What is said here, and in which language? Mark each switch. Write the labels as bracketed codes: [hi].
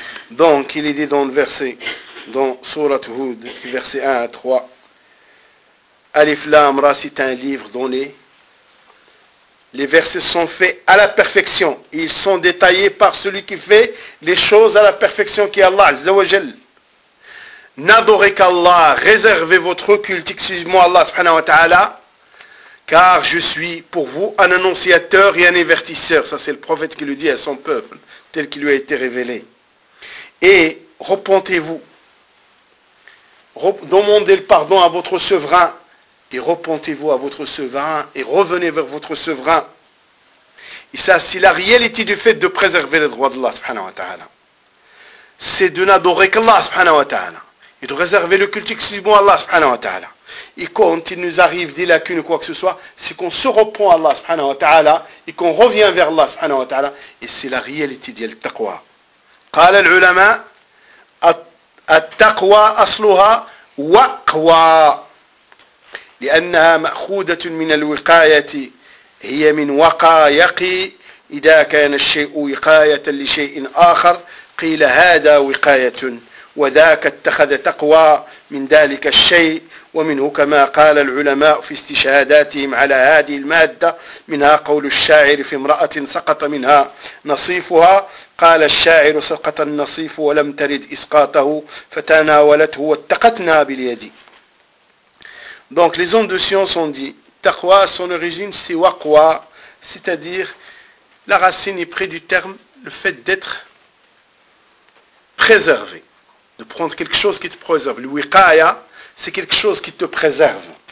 [fr] Donc il est dit dans le verset dans Sourate Hud, versets 1 à 3, Alif Lam Ra, c'est un livre dont les versets sont faits à la perfection. Ils sont détaillés par celui qui fait les choses à la perfection, qui est Allah, Azzawajal. N'adorez qu'Allah, réservez votre culte exclusivement à Allah, subhanahu wa ta'ala, car je suis pour vous un annonciateur et un avertisseur. Ça, c'est le prophète qui le dit à son peuple, tel qu'il lui a été révélé. Et repentez-vous. Demandez le pardon à votre souverain et repentez-vous à votre souverain et revenez vers votre souverain. Et ça, c'est la réalité du fait de préserver les droits d'Allah subhanahu wa ta'ala. C'est de n'adorer qu'Allah subhanahu wa ta'ala et de réserver le culte exclusivement à Allah subhanahu wa ta'ala. Et quand il nous arrive des lacunes ou quoi que ce soit, c'est qu'on se reprend à Allah subhanahu wa ta'ala et qu'on revient vers Allah subhanahu wa ta'ala. Et c'est la réalité de l'taqwa. [ar] Qala al-ulama, التقوى أصلها وقوى لأنها مأخوذة من الوقاية هي من وقى يقي إذا كان الشيء وقاية لشيء آخر قيل هذا وقاية وذاك اتخذ تقوى من ذلك الشيء ومنه كما قال العلماء في استشهاداتهم على هذه المادة منها قول الشاعر في امرأة سقط منها نصيفها قال الشاعر سقط النصيف ولم ترد إسقاطه فتناولته واتقتنا باليد. [fr] Donc les hommes de science ont dit taqwa, son origine c'est waqwa, c'est-à-dire la racine est près du terme le fait d'être préservé, de prendre quelque chose qui te préserve. Le wiqaya, c'est quelque chose qui te préserve.